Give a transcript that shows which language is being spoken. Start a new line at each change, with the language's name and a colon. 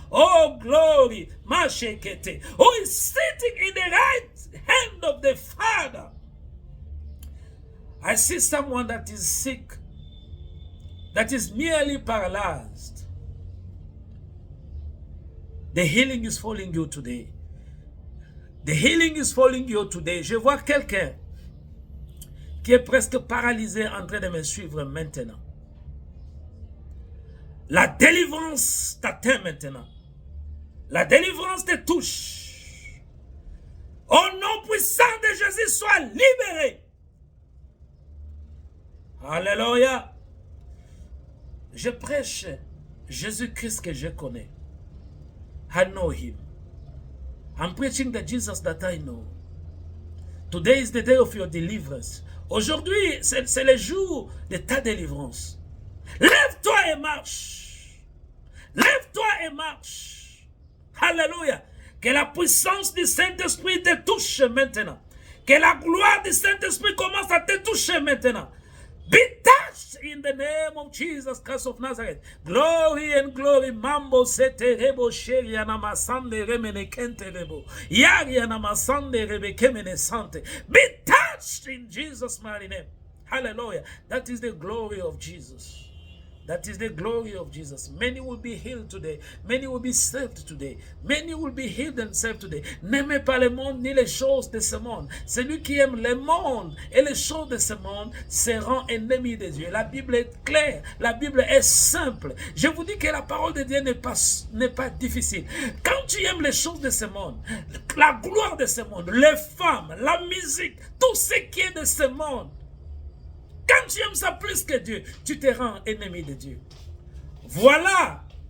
English: Oh, glory, Mashekete, who is sitting in the right hand of the Father. I see someone that is sick, that is merely paralyzed. The healing is falling you today. The healing is falling you today.
French: Je vois quelqu'un qui est presque paralysé en train de me suivre maintenant. La délivrance t'atteint maintenant. La délivrance te touche. Au nom puissant de Jésus, sois libéré. Alléluia. Je prêche Jésus-Christ que je connais.
English: I know Him. I'm preaching the Jesus that I know. Today is the day of your deliverance.
French: Aujourd'hui, c'est le jour de ta délivrance. Lève-toi et marche. Lève-toi et marche. Alléluia. Que la puissance du Saint-Esprit te touche maintenant. Que la gloire du Saint-Esprit commence à te toucher maintenant.
English: Be touched in the name of Jesus Christ of Nazareth. Glory and glory. Mambo sete rebo sheri anamasande remene kente rebo. Yari anamasande rebe kemene sante. Be touched in Jesus' mighty name. Hallelujah. That is the glory of Jesus. That is the glory of Jesus. Many will be healed today. Many will be saved today. Many will be healed and saved today.
French: N'aimez pas le monde ni les choses de ce monde. Celui qui aime le monde et les choses de ce monde seront ennemis de Dieu. La Bible est claire. La Bible est simple. Je vous dis que la parole de Dieu n'est pas difficile. Quand tu aimes les choses de ce monde, la gloire de ce monde, les femmes, la musique, tout ce qui est de ce monde, quand tu aimes ça plus que Dieu, tu te rends ennemi de Dieu. Voilà.